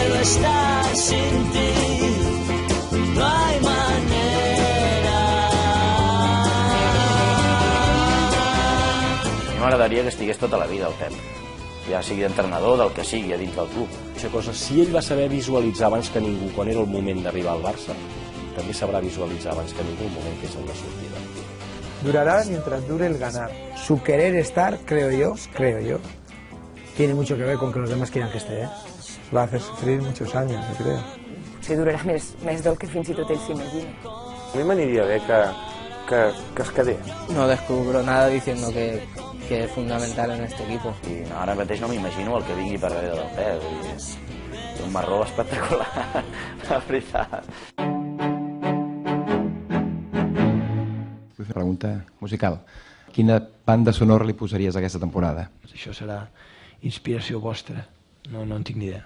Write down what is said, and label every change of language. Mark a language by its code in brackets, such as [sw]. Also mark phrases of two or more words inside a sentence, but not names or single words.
[es] estar sin ti, no hay manera. [ca] A mi m'agradaria que estigués tota la vida el Pep, ja sigui d'entrenador, del que sigui, a dins del club. Si ell va saber visualitzar abans que ningú quan era el moment d'arribar al Barça, també sabrà visualitzar abans que ningú el moment que és el de sortida. [es] Durará mientras dure el ganar. Su querer estar, creo yo, tiene mucho que ver con que los demás quieran que esté, ¿eh? Va a hacer sufrir muchos años, yo creo. [ca] Potser durarà més del que fins i tot ell s'imagina. A mi m'aniria bé que es quedés. [es] No descubro nada diciendo que es fundamental en este equipo. [ca] I ara mateix no m'imagino el que vingui per darrere del Pep. Té un marró espectacular, la veritat. Vull fer una pregunta musical. Quina banda sonora li posaries a aquesta temporada? Això serà inspiració vostra, no en tinc ni idea.